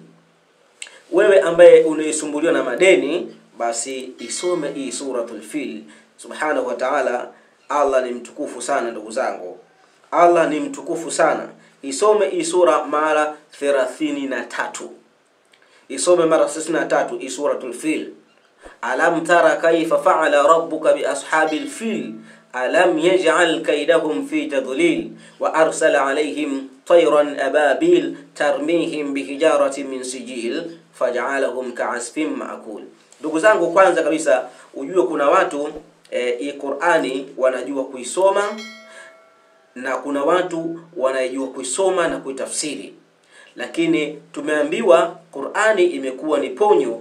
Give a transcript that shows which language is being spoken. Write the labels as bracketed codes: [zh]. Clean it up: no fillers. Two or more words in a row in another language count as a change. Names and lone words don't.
[sw] Wewe ambaye unaisumbuliwa na madeni, basi isome hii suratul Fil. [ar] سبحانه وتعالى, [sw] Allah ni mtukufu sana ndugu zangu. Allah ni mtukufu sana. Isome hii sura mara 33. Isome mara 33 hii suratul Fil. [ar] ألم تر كيف فعل ربك بأصحاب الفيل ألم يجعل كيدهم في تضليل وأرسل عليهم طيرا أبابيل ترميهم بحجارة من سجيل فجعلهم كعصف مأكول. [sw] Ndugu zangu, kwanza kabisa ujue kuna watu hii Qur'ani wanajua kuisoma na kuna watu wanajua kuisoma na kuitafsiri, lakini tumeambiwa Qur'ani imekuwa ni ponyo.